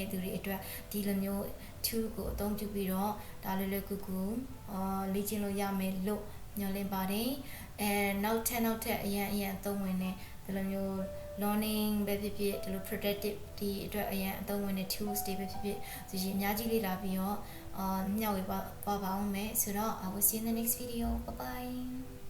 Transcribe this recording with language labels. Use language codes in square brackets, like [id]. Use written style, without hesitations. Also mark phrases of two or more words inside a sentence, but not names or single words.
[my] သူတွေအတွက်ဒီလိုမျိုး tool ကိုအသုံးပြုပြီးတော့ဒါလေးလေးကူလေ့ကျင့်လို့ရမယ်လို့ညွှန်လင်းပါတယ်အဲနောက်ထပ်အရင်အသုံးဝင်နေဒီလိုမျိုး learning ပဲဖြစ်ဖြစ်ဒီလို productive ဒီအတွက်အရင်အသုံးဝင်တဲ့ tools တွေပဲဖြစ်ဖြစ်ဆိုရင်အများကြီးလေ့လာပြီးတော့မျှဝေပါအောင်မယ်ဆိုတော့ [en] I will see you in the next video bye bye